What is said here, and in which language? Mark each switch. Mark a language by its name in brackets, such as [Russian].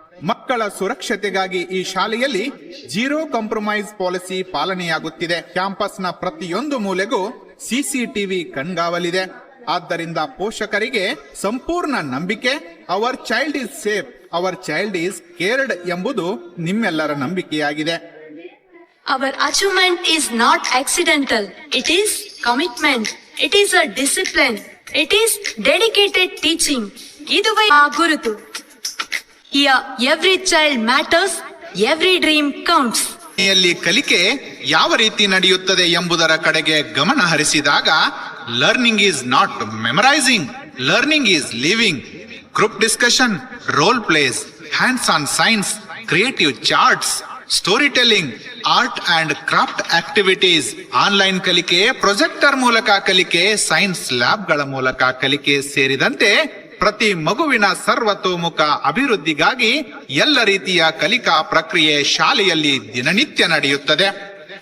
[Kannada] ಮಕ್ಕಳ ಸುರಕ್ಷತೆಗಾಗಿ ಈ ಶಾಲೆಯಲ್ಲಿ ಜೀರೋ ಕಾಂಪ್ರಮೈಸ್ ಪಾಲಿಸಿ ಪಾಲನೆಯಾಗುತ್ತಿದೆ. ಕ್ಯಾಂಪಸ್ನ ಪ್ರತಿಯೊಂದು ಮೂಲೆಗೂ CCTV ಕಣ್ಗಾವಲಿದೆ. ಆದ್ದರಿಂದ ಪೋಷಕರಿಗೆ ಸಂಪೂರ್ಣ ನಂಬಿಕೆ. [English] our child is safe, our child is cared [Kannada] ಎಂಬುದು ನಿಮ್ಮೆಲ್ಲರ ನಂಬಿಕೆಯಾಗಿದೆ. [English] Our achievement is not accidental. It is commitment. It is a discipline. It is dedicated teaching. [Kannada] ಇದುವೇ ಆ ಗುರುತು. [English] Here every child matters, every dream counts. [Kannada] ಕಲಿಕೆ ಯಾವ ರೀತಿ ನಡೆಯುತ್ತದೆ ಎಂಬುದರ ಕಡೆಗೆ ಗಮನ ಹರಿಸಿದಾಗ [English] Learning is not memorising, learning is living. [Kannada] Group discussion, role plays, hands on science, creative charts, story telling, art and craft activities, online ಕಲಿಕೆ, ಪ್ರೊಜೆಕ್ಟರ್ ಮೂಲಕ ಕಲಿಕೆ, ಸೈನ್ಸ್ ಲ್ಯಾಬ್ಗಳ ಮೂಲಕ ಕಲಿಕೆ ಸೇರಿದಂತೆ ಪ್ರತಿ ಮಗುವಿನ ಸರ್ವತೋಮುಖ ಅಭಿವೃದ್ಧಿಗಾಗಿ ಎಲ್ಲ ರೀತಿಯ ಕಲಿಕಾ ಪ್ರಕ್ರಿಯೆ ಶಾಲೆಯಲ್ಲಿ ದಿನನಿತ್ಯ ನಡೆಯುತ್ತದೆ.